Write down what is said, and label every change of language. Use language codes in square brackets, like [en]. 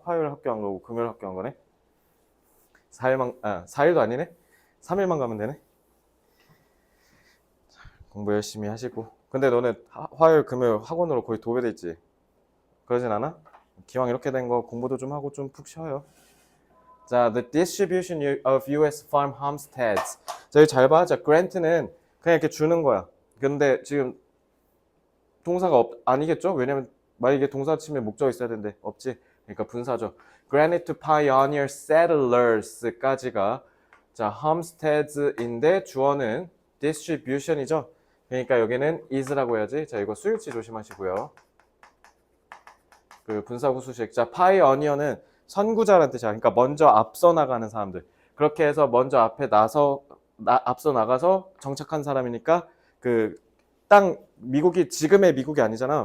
[ko] 화요일 학교 안 가고 금요일 학교 안 가네? 4일도 아니네? 3일만 가면 되네? 공부 열심히 하시고. 근데 너네 화요일, 금요일 학원으로 거의 도배돼 있지? 그러진 않아? 기왕 이렇게 된 거 공부도 좀 하고 좀 푹 쉬어요. [en] 자, the distribution of U.S. farm homesteads. [ko] 자, 여기 잘 봐. 자, grant는 그냥 이렇게 주는 거야. 근데 지금 동사가 아니겠죠? 왜냐면 만약에 동사 치면 목적이 있어야 되는데 없지. 그러니까 분사죠. [en] Granted to pioneer settlers까지가 자 homesteads인데 [ko] 주어는 [en] distribution이죠. [ko] 그러니까 여기는 is라고 해야지. 자 이거 수일치 조심하시고요. 그 분사구수식. 자 pioneer는 선구자라는 뜻이야. 그러니까 먼저 앞서 나가는 사람들. 그렇게 해서 먼저 앞서 나가서 정착한 사람이니까 그 땅 미국이 지금의 미국이 아니잖아.